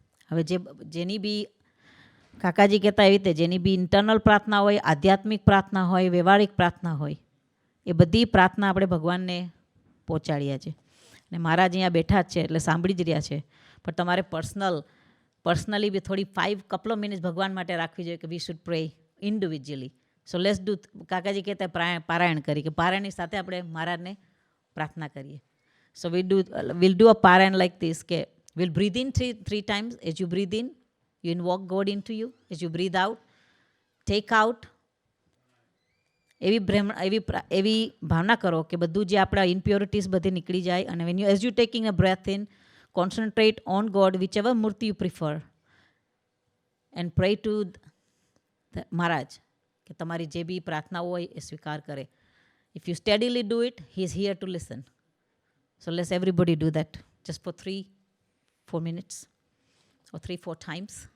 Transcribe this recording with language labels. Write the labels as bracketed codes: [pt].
[gu] હવે જેની બી કાકાજી કહેતા એવી રીતે જેની બી ઇન્ટરનલ પ્રાર્થના હોય, આધ્યાત્મિક પ્રાર્થના હોય, વ્યવહારિક પ્રાર્થના હોય, એ બધી પ્રાર્થના આપણે ભગવાનને પહોંચાડ્યા છે. ને મહારાજ અહીંયા બેઠા જ છે એટલે સાંભળી જ રહ્યા છે. પણ તમારે પર્સનલી બી થોડી 5 [en] couple of minutes [gu] ભગવાન માટે રાખવી જોઈએ કે [en] We should pray individually. So let's do. [gu] કાકાજી કહેતા પારાયણ કરી કે પારાયણની સાથે આપણે મહારાજને પ્રાર્થના કરીએ. [en] સો we'll do a parayan like this કે we'll breathe in three times. As you breathe in, you invoke God into you. As you breathe out, take out. [gu] એવી ભાવના કરો કે બધું જે આપણા ઇમ્પ્યોરિટીઝ બધી નીકળી જાય. [en] અને when you as you taking a breath in, concentrate on God, whichever murti you prefer, and pray to Maharaj [gu] કે તમારી જે બી પ્રાર્થના હોય એ સ્વીકાર કરે. [en] If you steadily do it, he is here to listen. So let's everybody do that just for 3-4 minutes or 3-4 times.